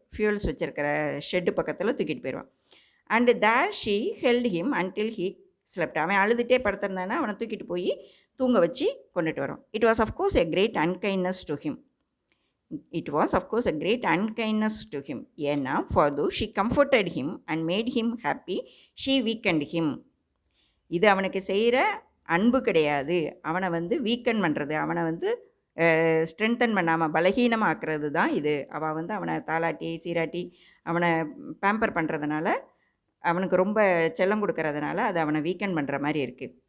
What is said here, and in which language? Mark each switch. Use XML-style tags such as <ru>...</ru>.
<ta>Fuels வச்சுருக்கிற shed பக்கத்தில் தூக்கிட்டு போயிடுவான்.</ta> <en>And there she held him until he slept.</en> <ta>அவன் அழுதுகிட்டே படுத்திருந்தானா அவனை தூக்கிட்டு போய் தூங்க வச்சு கொண்டுட்டு வரோம்.</ta> <en>It was of course a great unkindness to him. It was of course a great unkindness to him. ஏன்னா for though she comforted him and made him happy, she weakened him.</en> <ta>இது அவனுக்கு செய்கிற அன்பு கிடையாது, அவனை வந்து வீக்கன் பண்ணுறது, அவனை வந்து ஸ்ட்ரென்தன் பண்ணாமல் பலகீனமாக்குறது தான் இது. அவள் வந்து அவனை தாளாட்டி சீராட்டி அவனை பேம்பர் பண்ணுறதுனால, அவனுக்கு ரொம்ப செல்லம் கொடுக்கறதுனால அது அவனை வீக்கன் பண்ணுற மாதிரி இருக்குது.</ta>